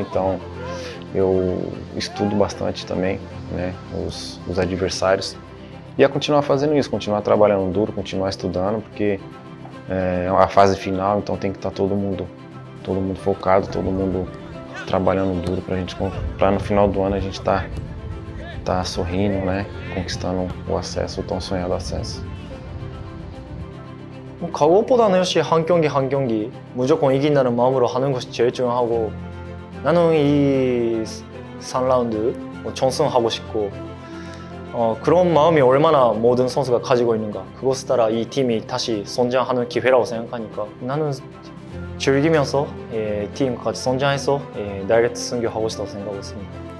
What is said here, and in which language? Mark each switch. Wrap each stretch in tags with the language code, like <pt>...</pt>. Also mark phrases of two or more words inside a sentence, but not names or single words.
<pt>Então eu estudo bastante também, né, os adversários, e a continuar fazendo isso, continuar trabalhando duro, continuar estudando, porque é a fase final, então tem que estar todo mundo focado, todo mundo trabalhando duro para no final do ano a gente tá sorrindo, né, conquistando o acesso, o tão sonhado acesso.</pt> <ko>각오보다는 역시 한 경기 무조건 이긴다는 마음으로 하는 것이 제일 중요하고, 나는 이 3라운드 전승하고 싶고, 그런 마음이 얼마나 모든 선수가 가지고 있는가, 그것에 따라 이 팀이 다시 성장하는 기회라고 생각하니까 나는 즐기면서 팀과 같이 성장해서 다이렉트 승격하고 싶다고 생각하고 있습니다.</ko>